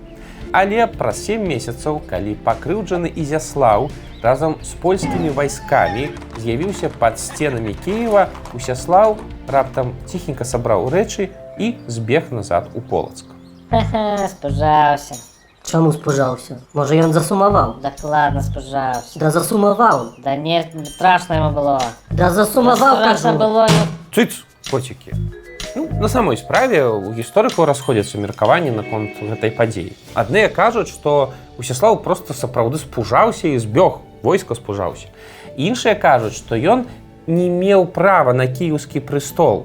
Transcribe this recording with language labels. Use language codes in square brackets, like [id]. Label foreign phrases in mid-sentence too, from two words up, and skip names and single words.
[be] Але праз 7 месяцаў, калі пакрыўджаны Ізяслаў разам з польскімі вайскамі з'явіўся пад сценамі Кіева, Усяслаў раптам ціхенька сабраў рэчы і збег назад у Полацк. Ха-ха, спужаўся. Чаму спужаўся? Можа, ён засумаваў? Дакладна спужаўся. Да засумаваў. [ru] Да не страшно ему было. [be] Да засумаваў, [ru] Страшно [be] кажу. [ru] было. [be] Цыц, коцікі. Ну, на самой справе у гісторыкаў расходзяцца меркаванні наконт гэтай падзеі. Адныя кажуць, што Усяслаў проста сапраўды спужаўся і збег, войска спужаўся. Іншыя кажуць, што ён не меў права на кіеўскі прэстол.